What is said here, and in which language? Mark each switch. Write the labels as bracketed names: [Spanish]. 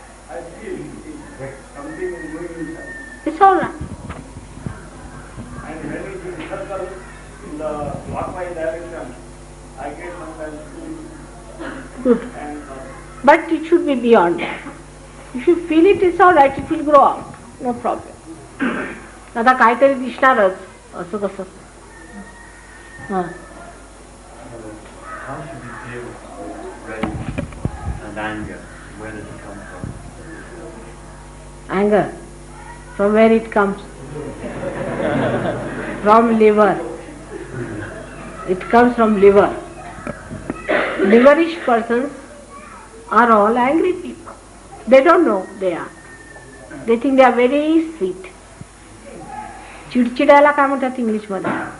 [English] I feel something is moving inside. It's all right. And when it is circle in the clockwise direction, I get sometimes Good. and But it should be beyond that. If you feel it, it's all right. It will grow out. No problem. [Marathi] आता काहीतरी दिसणारच असं कसं. [English] how should we deal with rage and anger? Where does it come from? Anger. From where it comes? From liver. It comes from liver. Liverish persons are all angry people. They don't know they are. They think they are very sweet. [Marathi] चिडचिडायला काय म्हणतात English मध्ये?